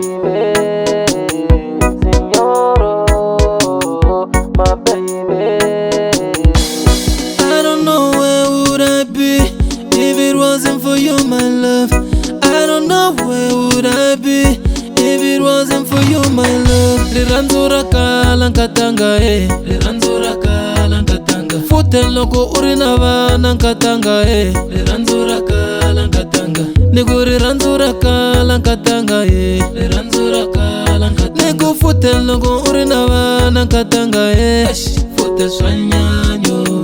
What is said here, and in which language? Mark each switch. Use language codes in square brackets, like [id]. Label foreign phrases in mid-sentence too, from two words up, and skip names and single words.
[en] I don't know where would I be if it wasn't for you, my love. I don't know where would I be if it wasn't for you, my love. [ts] Rirhandzu ra kala nkatanga rirhandzu ra kala nkatanga. Futhi loko uri na vana nkatanga rirhandzu ra kala nkatanga. Niku rirhandzu ra kala nkatanga rirhandzu ra kala nkatanga. Niku futhi loko uri na vana nkatanga futhi swa nyanyo.